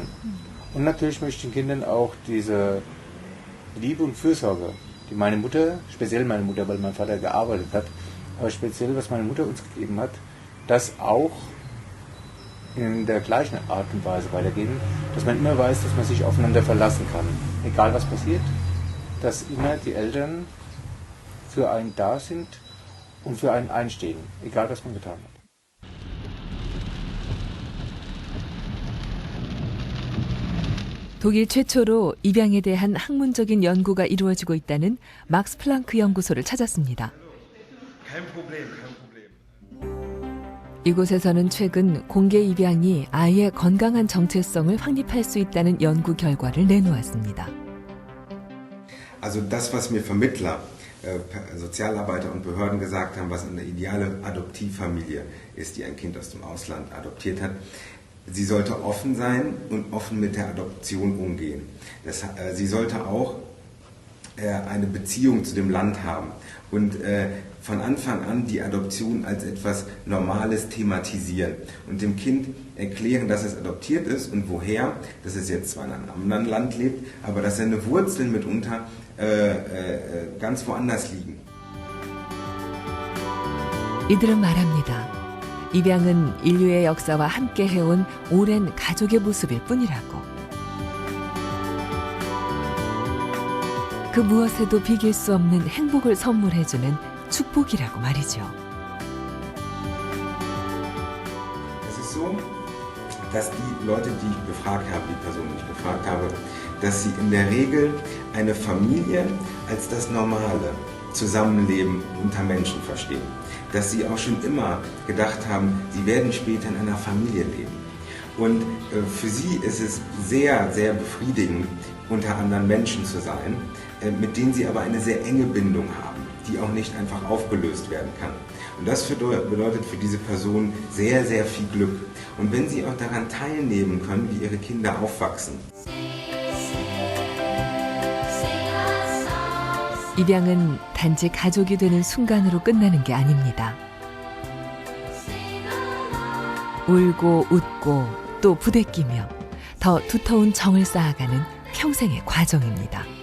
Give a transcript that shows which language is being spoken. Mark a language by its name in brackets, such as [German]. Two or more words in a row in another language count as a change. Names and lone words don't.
[German] Und natürlich möchte ich den Kindern auch diese Liebe und Fürsorge, die meine Mutter, speziell meine Mutter, weil mein Vater gearbeitet hat, aber speziell was meine Mutter uns gegeben hat, das auch in der gleichen Art und Weise weitergeben, dass man immer weiß, dass man sich aufeinander verlassen kann. Egal was passiert, dass immer die Eltern für einen da sind und für einen einstehen, egal was man getan hat. [Korean] 독일 최초로 입양에 대한 학문적인 연구가 이루어지고 있다는 막스 플랑크 연구소를 찾았습니다. 이곳에서는 최근 공개 입양이 아이의 건강한 정체성을 확립할 수 있다는 연구 결과를 내놓았습니다. [German] Also das, was mir Vermittler, Sozialarbeiter und Behörden gesagt haben, was eine ideale Adoptivfamilie ist, die ein Kind aus dem Ausland adoptiert hat, sie sollte offen sein und offen mit der Adoption umgehen. Sie sollte auch eine Beziehung zu dem Land haben und von Anfang an die Adoption als etwas Normales thematisieren und dem Kind erklären, dass es adoptiert ist und woher, dass es jetzt zwar in einem anderen Land lebt, aber dass seine Wurzeln mitunter ganz woanders liegen. [Korean] 이들은 말합니다. 입양은 인류의 역사와 함께 해온 오랜 가족의 모습일 뿐이라고. 그 무엇에도 비길 수 없는 행복을 선물해주는 축복이라고 말이죠. [German] Es ist so, dass die Leute, die ich befragt habe, die Personen, die ich befragt habe, dass sie in der Regel eine Familie als das Normale Zusammenleben unter Menschen verstehen. Dass sie auch schon immer gedacht haben, sie werden später in einer Familie leben. Und für sie ist es sehr, sehr befriedigend, unter anderen Menschen zu sein, mit denen sie aber eine sehr enge Bindung haben, die auch nicht einfach aufgelöst werden kann. Und das bedeutet für diese Person sehr, sehr viel Glück. Und wenn sie auch daran teilnehmen können, wie ihre Kinder aufwachsen. [Korean] 입양은 단지 가족이 되는 순간으로 끝나는 게 아닙니다. 울고 웃고 또 부대끼며 더 두터운 정을 쌓아가는 평생의 과정입니다.